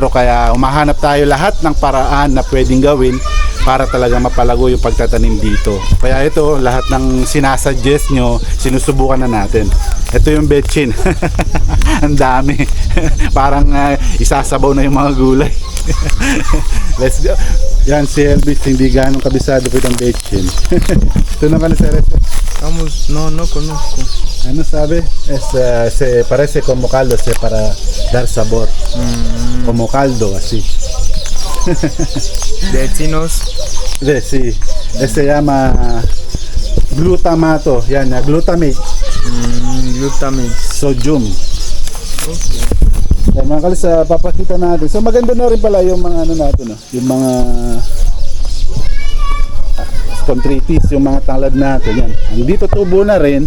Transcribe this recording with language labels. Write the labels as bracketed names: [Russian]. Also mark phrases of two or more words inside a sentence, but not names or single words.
[Filipino] Kaya umahanap tayo lahat ng paraan na pwedeng gawin para talaga mapalago yung pagtatanim dito. Kaya ito, lahat ng sinasuggest nyo, sinusubukan na natin. Ito yung bechin. Ang dami. Parang isasabaw na yung mga gulay. [English] Let's go. [Filipino] Yan si Elvis, hindi ganong kabisado po itong bechin. Ito naman si Resto. [Spanish] Vamos, no conozco. Ano sabe? Se parece como caldo, para dar sabor. Como caldo, así. De chinos. Sí. Se llama glutamato. [Filipino] Yan, glutamate. Glutamate. Sodium. Okay. Yan, mga kalis, papakita natin. So maganda na rin pala yung mga ano natin, no? Yung mga contritis, yung mga tanglad natin. Yan. Dito tubo na rin.